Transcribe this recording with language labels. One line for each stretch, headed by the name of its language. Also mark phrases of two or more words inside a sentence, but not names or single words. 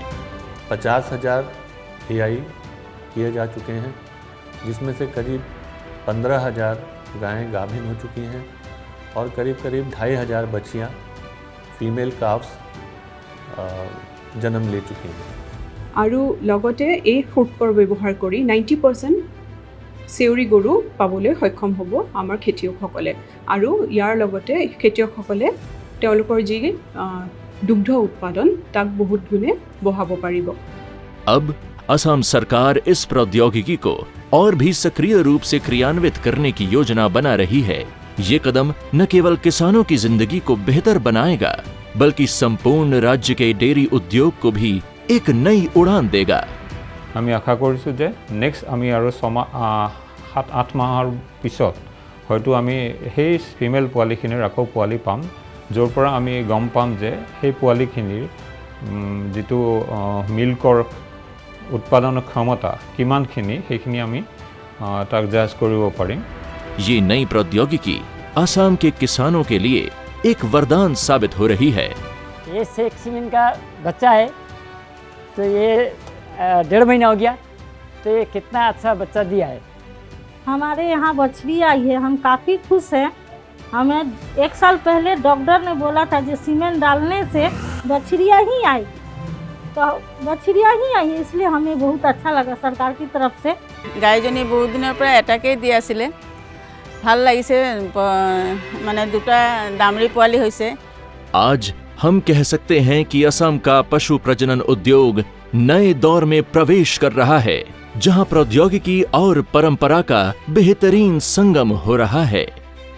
Hindi: 50,000 AI किए जा चुके हैं, जिसमें से करीब 15,000 गायें गाभिन हो चुकी हैं, और करीब 2,500 बच्चियां
English: female calves
Hindi: जन्म ले चुकी हैं।
Assamese: আৰু লগতে এই ফুডকৰ ব্যৱহাৰ কৰি 90% চেউৰী গৰু পাবলৈ সক্ষম হ'ব আমাৰ খেতিয়কসকলে, আৰু ইয়াৰ লগতে খেতিয়কসকলে তেওঁলোকৰ যি দুগ্ধ उत्पादन তাক বহুত গুণে বঢ়াব পাৰিব।
Hindi: अब असम सरकार इस प्रौद्योगिकी को और भी सक्रिय रूप से क्रियान्वित करने की योजना बना रही है। ये कदम न केवल किसानों की जिंदगी को बेहतर बनाएगा, बल्कि संपूर्ण राज्य के डेयरी उद्योग को भी एक नई उड़ान देगा।
Assamese: আমি আশা কৰিছোঁ যে নেক্সট আমি আৰু 7-8 মাহৰ পিছত হয়তো আমি সেই ফিমেল পোৱালিখিনিৰ আকৌ পোৱালি পাম, য'ৰ পৰা আমি গম পাম যে সেই পোৱালিখিনিৰ যিটো মিল্কৰ উৎপাদন ক্ষমতা কিমানখিনি সেইখিনি আমি তাক জাজ কৰিব পাৰিম।
Hindi: ये नई प्रौद्योगिकी असम के किसानों के लिए एक वरदान साबित हो रही है। ये
English: sex semen
Hindi: का बच्चा है, तो ये 1.5 महीना हो गया, तो ये कितना अच्छा बच्चा दिया है। हमारे यहाँ बछड़ी आई है, हम काफ़ी खुश हैं। हमें 1 साल पहले डॉक्टर ने बोला था जो सीमेंट डालने से बछड़ियाँ ही आई, तो बछड़ियाँ ही आई, इसलिए हमें बहुत अच्छा लगा सरकार की तरफ से।
Assamese: গাইজনী বহুত দিনৰ পৰা এটাকেই দি আছিলে, ভাল লাগিছে, মানে দুটা দামৰি পোৱালি হৈছে।
Hindi: आज हम कह सकते हैं कि असम का पशु प्रजनन उद्योग नए दौर में प्रवेश कर रहा है, जहां प्रौद्योगिकी और परंपरा का बेहतरीन संगम हो रहा है।